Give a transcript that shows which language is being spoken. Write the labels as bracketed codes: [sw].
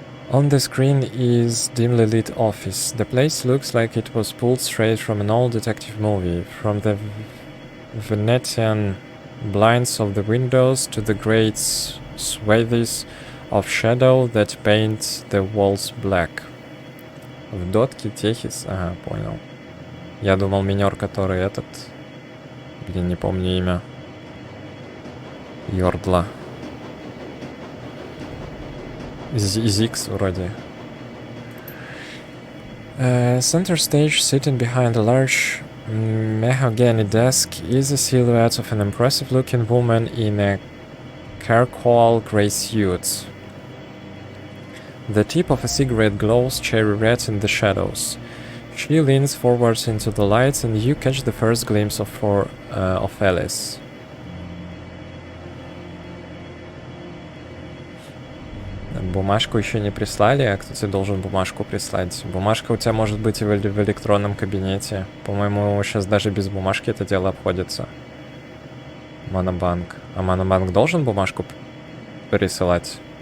[en] On the screen is dimly lit office. The place looks like it was pulled straight from an old detective movie. From the Venetian blinds of the windows to the great swathes of shadow that paint the walls black. [ru] В дотке Техис. Ага, понял. Я думал, минер, который этот... Блин, не помню имя. Йордла. Zix вроде. [en] Center stage, sitting behind a large mahogany desk, is a silhouette of an impressive-looking woman in a charcoal grey suit. The tip of a cigarette glows cherry red in the shadows. She leans forward into the light, and you catch the first glimpse of Alice. [ru] Бумажку еще не прислали, а кто тебе должен бумажку прислать? Бумажка у тебя может быть и в электронном кабинете. По-моему, сейчас даже без бумажки это дело обходится. Монобанк. А Монобанк должен бумажку присылать?